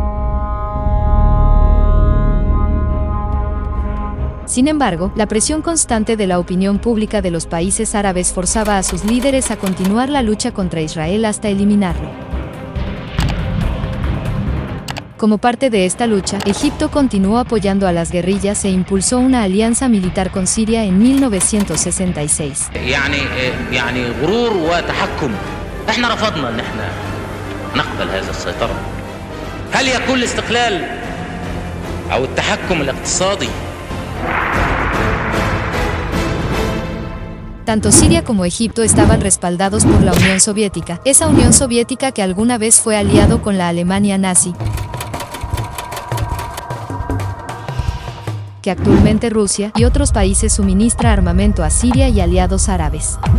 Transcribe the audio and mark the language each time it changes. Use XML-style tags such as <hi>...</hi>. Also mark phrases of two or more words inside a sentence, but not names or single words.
<es>Sin embargo, la presión constante de la opinión pública de los países árabes forzaba a sus líderes a continuar la lucha contra Israel hasta eliminarlo. Como parte de esta lucha, Egipto continuó apoyando a las guerrillas e impulsó una alianza militar con Siria en 1966.</es> <ar>يعني غرور وتحكم. احنا رفضنا ان احنا نقبل هذه السيطرة. هل يكون الاستقلال او التحكم الاقتصادي؟</ar> <es>Tanto Siria como Egipto estaban respaldados por la Unión Soviética, esa Unión Soviética que alguna vez fue aliado con la Alemania nazi, que actualmente Rusia y otros países suministra armamento a Siria y aliados árabes.</es>